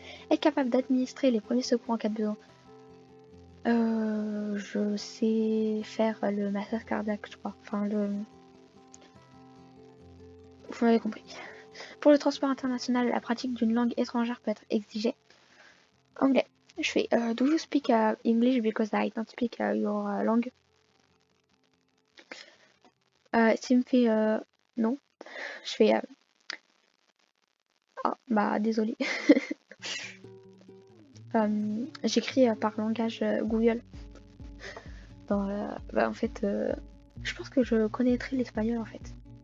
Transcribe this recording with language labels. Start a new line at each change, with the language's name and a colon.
French: Être capable d'administrer les premiers secours en cas de besoin. Je sais faire le massage cardiaque, je crois. Enfin, vous m'avez compris. Pour le transport international, la pratique d'une langue étrangère peut être exigée. Anglais. Je fais
English: do you speak English because I don't speak your langue?
French: S'il me fait non, je fais ah bah désolé. J'écris par langage Google. Bah, en fait, je pense que je connaîtrais l'espagnol en fait.